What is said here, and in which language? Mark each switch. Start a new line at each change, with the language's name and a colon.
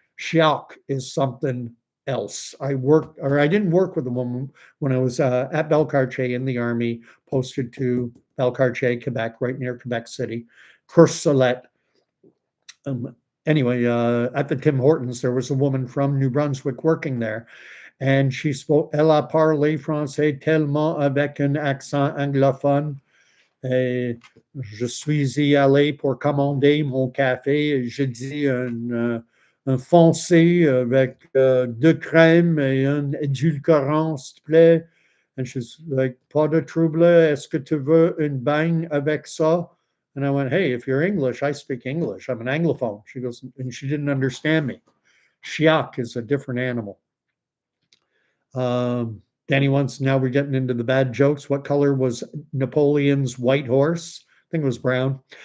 English: Chiac is something else. I didn't work with a woman when I was at Belcartier in the army, posted to Belcartier, Quebec, right near Quebec City. Courcelette. Um, anyway, at the Tim Hortons, there was a woman from New Brunswick working there, and she spoke.
French: Elle a parlé français tellement avec un accent anglophone. Et je suis y allé pour commander mon café. Je dis un foncé avec deux crèmes et un édulcorant, s'il te plaît.
English: And she's like,
French: pas de trouble. Est-ce que tu veux une baigne avec ça?
English: And I went, hey, if you're English, I speak English. I'm an Anglophone. She goes, and she didn't understand me. Chiac is a different animal. Danny wants, now we're getting into the bad jokes. What color was Napoleon's white horse? I think it was brown.